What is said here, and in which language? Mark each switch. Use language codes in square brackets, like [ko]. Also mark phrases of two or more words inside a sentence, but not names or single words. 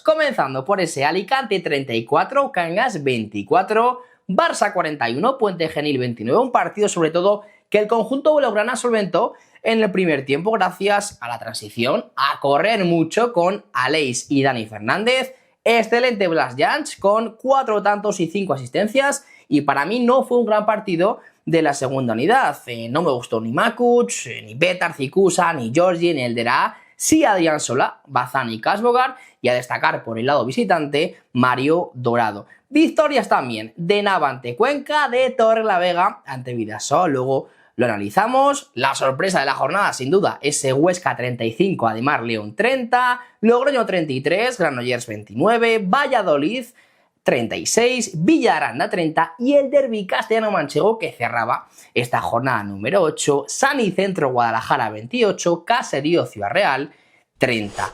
[es] Comenzando por ese Alicante 34, Cangas 24, Barça 41, Puente Genil 29, un partido sobre todo que el conjunto blaugrana solventó en el primer tiempo gracias a la transición, a correr mucho con Aleix y Dani Fernández. Excelente Blas Jans con 4 tantos y 5 asistencias. Y para mí no fue un gran partido de la segunda unidad. No me gustó ni Makuc, ni Betar, Cikusa, ni Georgi, ni Eldera. Sí Adrián Solá, Bazán y Kasbogar. Y a destacar por el lado visitante, Mario Dorado. Victorias también de Nava ante Cuenca, de Torrelavega ante Bidasoa. Luego lo analizamos. La sorpresa de la jornada, sin duda, ese Huesca 35, Ademar León 30, Logroño 33, Granollers 29, Valladolid 36, Villaranda 30 y el derbi castellano-manchego que cerraba esta jornada número 8, San y Centro Guadalajara 28, Caserío Ciudad Real 30.